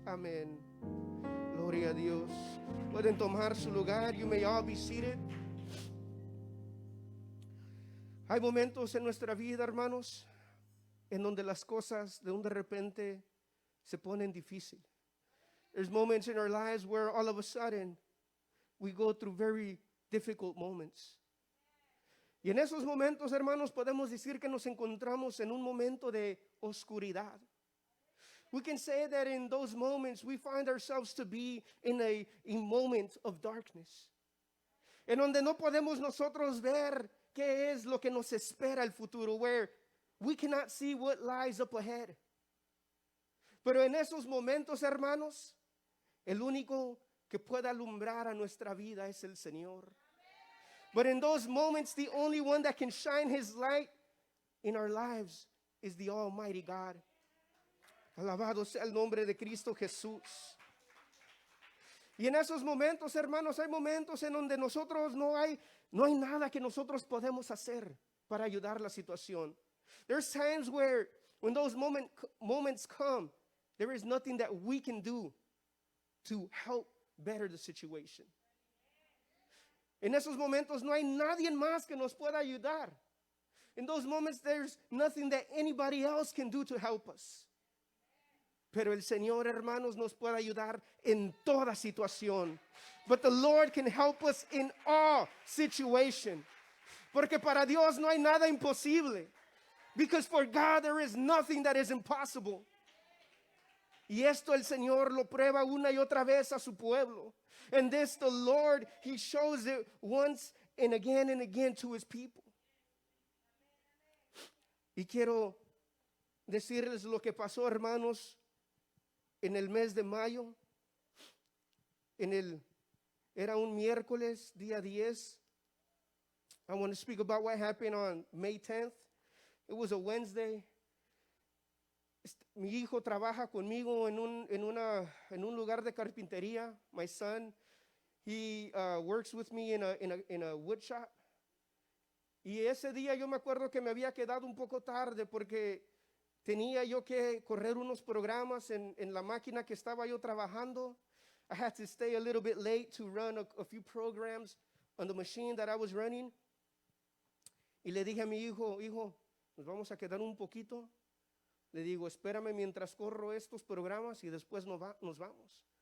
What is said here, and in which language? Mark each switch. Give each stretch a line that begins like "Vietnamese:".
Spanish: Amén. Gloria a Dios. Pueden tomar su lugar.
English: You may all be seated.
Spanish: Hay momentos en nuestra vida, hermanos, en donde las cosas de repente se ponen difíciles.
English: There's moments in our lives where all of a sudden we go through very difficult moments.
Spanish: Y en esos momentos, hermanos, podemos decir que nos encontramos en un momento de oscuridad.
English: We can say that in those moments we find ourselves to be in a moment of darkness.
Spanish: En donde no podemos nosotros ver qué es lo que nos espera el futuro,
English: where we cannot see what lies up ahead.
Spanish: Pero en esos momentos, hermanos, el único que puede alumbrar a nuestra vida es el Señor.
English: But in those moments, the only one that can shine His light in our lives is the Almighty God.
Spanish: Alabado sea el nombre de Cristo Jesús. Y en esos momentos, hermanos, hay momentos en donde nosotros no hay nada que nosotros podemos hacer para ayudar la situación.
English: There's times where when those moments come, there is nothing that we can do to help better the situation.
Spanish: En esos momentos no hay nadie más que nos pueda ayudar.
English: In those moments, there's nothing that anybody else can do to help us.
Spanish: Pero el Señor, hermanos, nos puede ayudar en toda situación.
English: But the Lord can help us in all situation.
Spanish: Porque para Dios no hay nada imposible.
English: Because for God there is nothing that is impossible.
Spanish: Y esto el Señor lo prueba una y otra vez a su pueblo.
English: And this the Lord, He shows it once and again to His people.
Spanish: Y quiero decirles lo que pasó, hermanos, en el mes de mayo. Era un miércoles, día 10.
English: I want to speak about what happened on May 10th. It was a Wednesday.
Spanish: Mi hijo trabaja conmigo en un lugar de carpintería.
English: My son, he works with me in a wood shop.
Spanish: Y ese día yo me acuerdo que me había quedado un poco tarde porque tenía yo que correr unos programas en la máquina que estaba yo trabajando.
English: I had to stay a little bit late to run a few programs on the machine that I was running.
Spanish: Y le dije a mi hijo, nos vamos a quedar un poquito. Le digo, espérame mientras corro estos programas y después nos vamos.